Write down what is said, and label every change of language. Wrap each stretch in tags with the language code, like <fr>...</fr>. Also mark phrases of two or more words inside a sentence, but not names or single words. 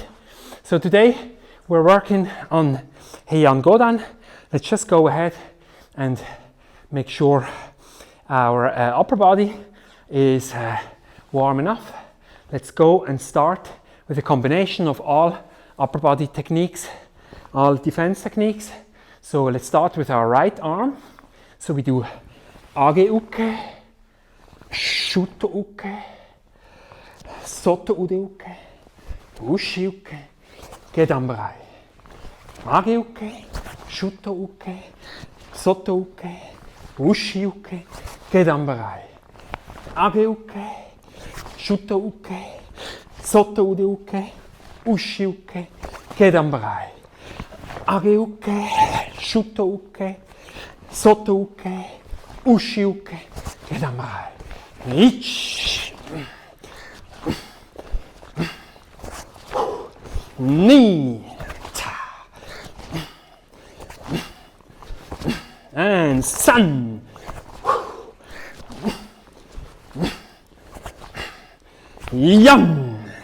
<en>So today we're working on Heian Godan. Let's just go ahead and make sure our upper body is warm enough. Let's go and start with a combination of all upper body techniques, all defense techniques. So let's start with our right arm. So we do</en> <ja>上げ受け、手刀受け、外腕受け、内受け、下段払い. 上げ受け、手刀受け、外受け、内受け、下段払い. 上げ受け、手刀受け、外腕受け、内受け、下段払い. 上げ受け、手刀受け、外受け、内受け、下段払い. Ich. Ni. And san. Yang.</ja>